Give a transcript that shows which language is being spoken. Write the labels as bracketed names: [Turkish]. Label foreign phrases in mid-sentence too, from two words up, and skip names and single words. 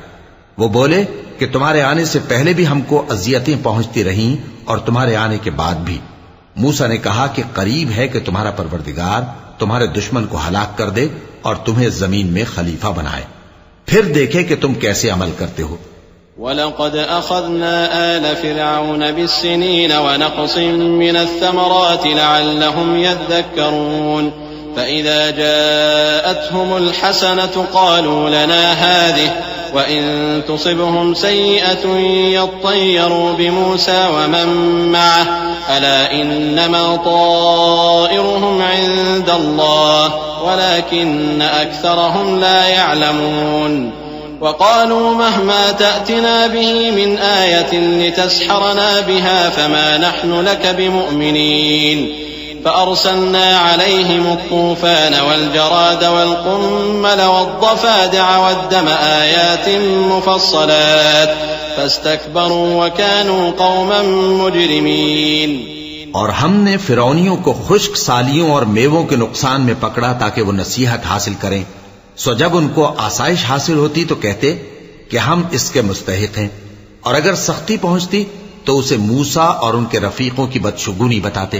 [Urdu] وہ بولے کہ تمہارے آنے سے پہلے بھی ہم کو اذیتیں پہنچتی رہیں اور تمہارے آنے کے بعد بھی. موسیٰ نے کہا کہ قریب ہے کہ تمہارا پروردگار تمہارے دشمن کو ہلاک کر دے اور تمہیں زمین میں خلیفہ بنائے، پھر دیکھے کہ تم کیسے عمل کرتے ہو. [Arabic] ولقد أخذنا آل فرعون بالسنين ونقص من الثمرات لعلهم يذكرون فإذا جاءتهم الحسنة قالوا لنا هذه وإن تصبهم سيئة يطيروا بموسى ومن معه ألا إنما طائرهم عند الله ولكن أكثرهم لا يعلمون وقالوا مهما تأتنا به من آية لتسحرنا بها فما نحن لك بمؤمنين فأرسلنا عليهم الطوفان والجراد والقمل والضفادع والدم آيات مفصلات فاستكبروا وكانوا قوما مجرمين. [Urdu] اور ہم نے فرعونیوں کو خشک سالیوں اور میووں کے نقصان میں پکڑا تاکہ وہ نصیحت حاصل کریں. سو جب ان کو آسائش حاصل ہوتی تو کہتے کہ ہم اس کے مستحق ہیں، اور اگر سختی پہنچتی تو اسے موسیٰ اور ان کے رفیقوں کی بدشگونی بتاتے.